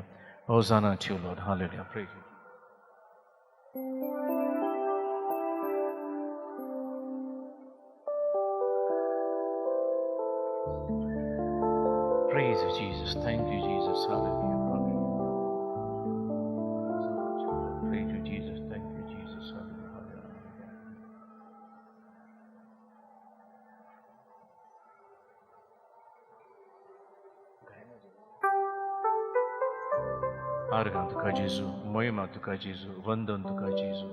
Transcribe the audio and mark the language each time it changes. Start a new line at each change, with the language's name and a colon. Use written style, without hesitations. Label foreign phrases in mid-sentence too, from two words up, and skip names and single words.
English: Hosanna to you, Lord. Hallelujah. Praise you. Praise you, Jesus. Thank you, Jesus. Hallelujah. Hallelujah. Praise you, Jesus. Thank you, Jesus. Hallelujah. Hallelujah.
Konkani: Argan tuka Jesu, moima tuka Jesu, vandan tuka Jesu.